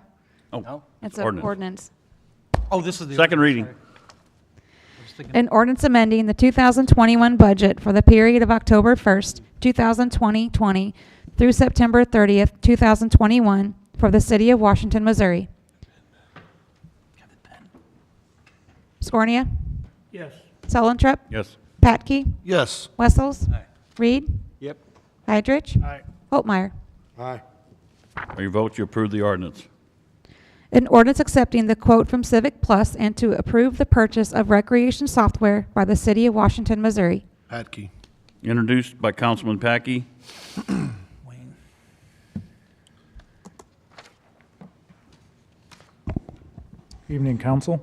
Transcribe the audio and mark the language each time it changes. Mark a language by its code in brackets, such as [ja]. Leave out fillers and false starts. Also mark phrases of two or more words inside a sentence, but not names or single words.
[en] Oh, It's an ordinance. ordinance. Oh, this is the. Second ordinance, reading. sorry. I was thinking- An ordinance amending the 2021 budget for the period of October 1st, 2020 through September 30th, 2021 for the city of Washington, Missouri. Scornia? Yes. Sullentrup? Yes. Patke? Yes. Wessels? Reed? Yep. Heidrich? Aye. Holtmeyer? Aye. By your vote, you approve the ordinance. An ordinance accepting the quote from Civic Plus and to approve the purchase of recreation software by the city of Washington, Missouri. Patke. Introduced by Councilman Packey. Wayne. Evening, council.